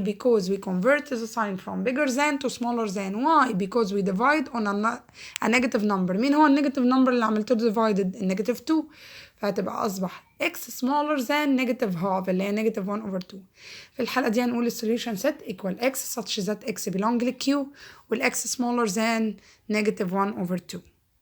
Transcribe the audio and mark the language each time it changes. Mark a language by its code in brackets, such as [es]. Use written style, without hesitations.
[en] Because we converted the sign from bigger than to smaller than. Why? Because we divide on a negative number. [ar] مين هو النيجاتيف نمبر اللي عملته [en] divided؟ [ar] النيجاتيف 2. فهتبقى أصبح [en] x smaller than negative half [ar] اللي هي [en] negative 1 over 2. [ar] في الحالة دي هنقول [en] solution set equal x such that x belong ل q [ar] وال [en] x smaller than negative 1 over 2.